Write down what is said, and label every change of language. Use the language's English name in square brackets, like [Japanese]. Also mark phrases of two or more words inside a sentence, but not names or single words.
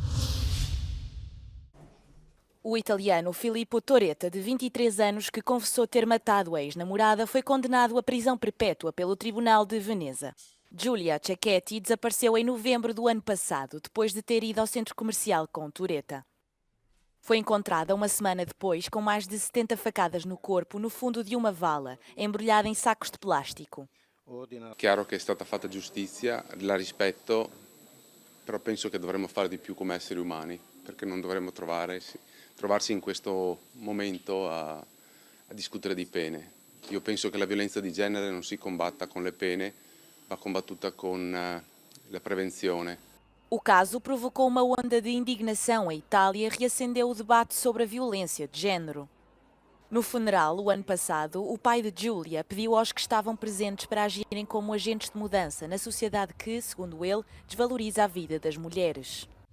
[Portuguese] O italiano Filippo Toretta, de 23 anos, que confessou ter matado a ex-namorada, foi condenado à prisão perpétua pelo Tribunal de Veneza. Giulia Cecchetty desapareceu em novembro do ano passado, depois de ter ido ao centro comercial com Toretta. Foi encontrada uma semana depois com mais de 70 facadas no corpo no fundo [Italian] di una [Portuguese] vala, embrulhada em sacos de plástico. [Italian] Chiaro che è stata fatta giustizia, la rispetto, però penso che dovremmo fare di più come esseri umani, perché non dovremmo trovarsi in questo momento a discutere di pene. Io penso che la violenza di genere non si combatta con le pene, va combattuta con la prevenzione. [Portuguese] O caso provocou uma onda de indignação em Itália e reacendeu o debate sobre a violência de género. No funeral, o ano passado, o pai de Giulia pediu aos que estavam presentes para agirem como agentes de mudança na sociedade que, segundo ele, desvaloriza a vida das mulheres.